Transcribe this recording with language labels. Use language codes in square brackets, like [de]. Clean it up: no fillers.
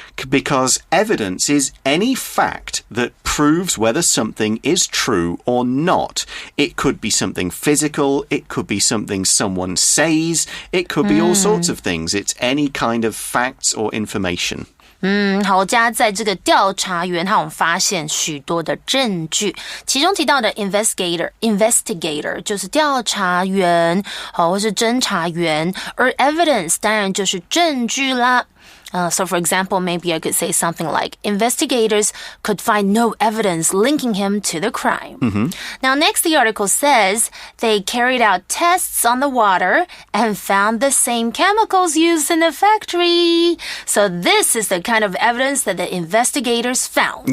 [en] Because evidence is any fact that proves whether something is true or not. It could be something physical, it could be something someone says, it could be all sorts of things. It's any kind of facts or information. [zh] 好家在这个调查员他们发现许多的证据，其中提到的 investigator 就是调查员，或是侦查员，而 evidence 当然就是证据啦。 [en] So for example, maybe I could say something like, investigators could find no evidence linking him to the crime. Now, next the article says they carried out tests on the water and found the same chemicals used in the factory. So this is the kind of evidence that the investigators found.